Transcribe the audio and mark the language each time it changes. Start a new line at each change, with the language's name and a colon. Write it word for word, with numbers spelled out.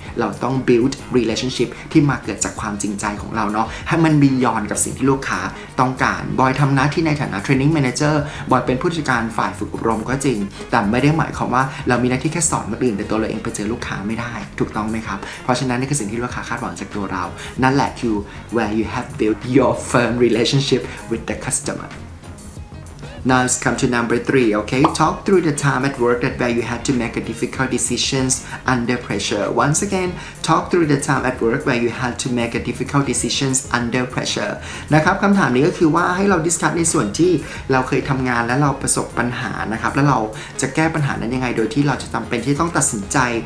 Thai: เราต้อง
English: build relationship
Thai: ที่มาเกิดจากความจริงใจของเราเนาะให้มัน
English: beyond
Thai: กับสิ่งที่ลูกค้าต้องการบอยทำหน้าที่ในฐานะ training manager บอยเป็นผู้จัดการฝ่ายฝึกอบรมก็จริงแต่ไม่ได้หมายความว่าเรามีหน้าที่แค่สอนคนอื่นแต่ตัวเราเองไปเจอลูกค้าไม่ได้ถูกต้องไหมครับเพราะฉะนั้นนี่คือสิ่งที่ลูกค้าคาดหวังจากตัวเรานั่นแหละคือ
English: where you have built your firm relationship with the customer Now it's come to number three, okay? Talk through the time at work that where you had to make a difficult decisions under pressure. Once again, talk through the time at work where you had to make a difficult decisions under pressure.
Thai: นะครับคำถามนี้ก็คือว่าให้เราดิสคัสในส่วนที่เราเคยทำงานและเราประสบปัญหานะครับแล้วเราจะแก้ปัญหานั้นยังไงโดยที่เราจะจำเป็นที่ต้องตัดสินใจ